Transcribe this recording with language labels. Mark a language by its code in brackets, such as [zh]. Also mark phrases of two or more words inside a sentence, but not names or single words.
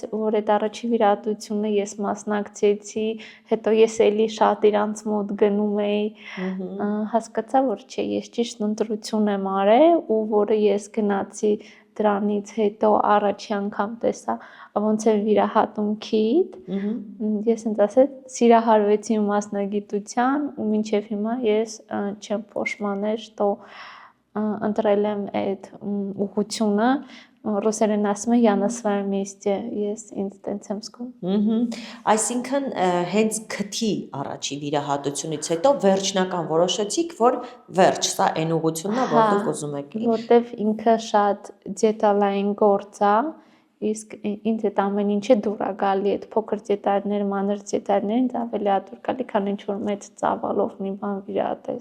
[hy] որ այդ առաջի վիրահատությունը ես մասնակցեցի, հետո ես էլի շատ իրանց մոտ գնում էի, հասկացա, որ չէ, ես ճիշտ ընտրություն եմ արել ու որը ես գնացի դրանից հետո առաջի անգամ տեսա ոնց է վիրահատում քիթ, ես ինձ ասել սիրահարվեցի մասնագիտության ու մինչև հիմա ես չեմ փոշմանել, что ընտրել եմ այդ ուղղությունը, ռուսերեն ասում են [ru] «Я на своем месте», [hy] ես ինձ տենց եմ զգում։ Այսինքն հենց քթի առաջի վիրահատությունից հետո վերջնական որոշեցիք, որ վերջ, սա այն ուղղությունն է, որ դուք ուզում եք։ Որտեվ ինքը շատ դետալային գործ է, իսկ ինձ այդ ամեն ինչը դուր է գալի, այդ փոքր դետալներ, մանր դետալներ ինձ ավելի է դուր գալի, քան ինչ որ մեծ ծավալով մի բան վիրահատես։